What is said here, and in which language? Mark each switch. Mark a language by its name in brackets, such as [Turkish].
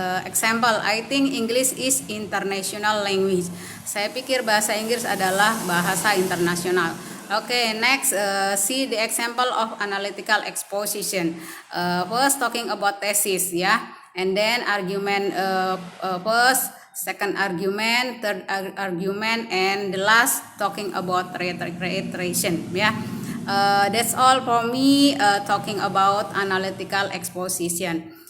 [English] Example, I think English is international language. [Indonesian] Saya pikir bahasa Inggris adalah bahasa internasional. [English] Okay, next, see the example of analytical exposition. First, talking about thesis, ya, and then argument first, second argument, third argument, and the last talking about reiteration, ya. That's all for me talking about analytical exposition.